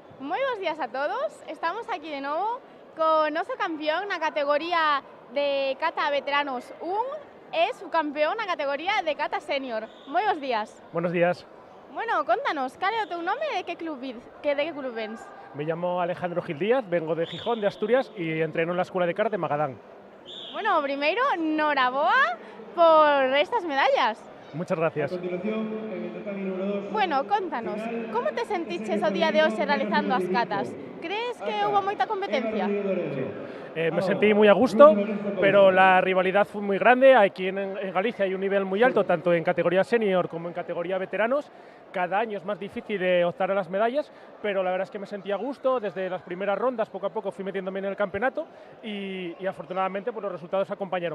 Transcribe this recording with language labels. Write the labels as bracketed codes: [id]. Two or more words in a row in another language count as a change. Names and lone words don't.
[gl] Moi bons días a todos. Estamos aquí de novo co noso campeón na categoría de kata veteranos 1 e subcampeón na categoría de kata senior. Moi bons días. [es] Buenos días, [gl] Bueno, contanos, cal é o teu nome e de que club vens? [es] me llamo Alejandro Gil Díaz, vengo de Gijón, de Asturias, y entreno en la Escuela de Karate Magadán. [gl] Bueno, primeiro, noraboa por estas medallas. [es] Muchas gracias. [gl] Bueno, contanos, como te sentiches o día de hoxe realizando as catas? Crees que houve moita competencia? [es] Me sentí muy a gusto, pero la rivalidad fue muy grande. Aquí en Galicia hay un nivel muy alto, tanto en categoría senior como en categoría veteranos. Cada año es más difícil de optar a las medallas, pero la verdad es que me sentí a gusto. Desde las primeras rondas, poco a poco fui metiéndome en el campeonato y afortunadamente pues, los resultados acompañaron.